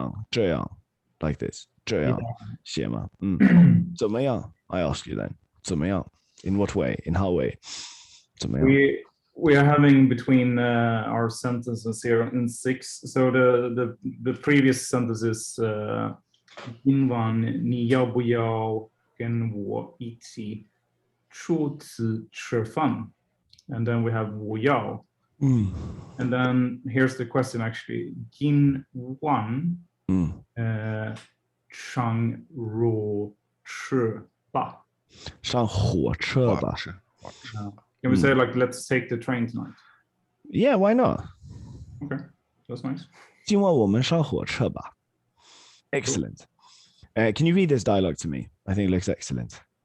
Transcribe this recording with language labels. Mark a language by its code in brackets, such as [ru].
[zh] 这样 like this 这样写吗？ [en] 怎么样 I ask you then 怎么样 In what way? In how way? 怎么样 We are having between our sentences here in 6. So the previous sentence is 今晚你要不要跟我一起出去吃饭? And then we have 我要. And then here's the question actually. [zh] 今晚上火车吧? 上火车吧 [en] Can we say like let's take the train tonight? Yeah, why not? Okay, that's nice. [zh] 今晚我们上火车吧 Excellent. [en] Can you read this dialogue to me? I think it looks excellent.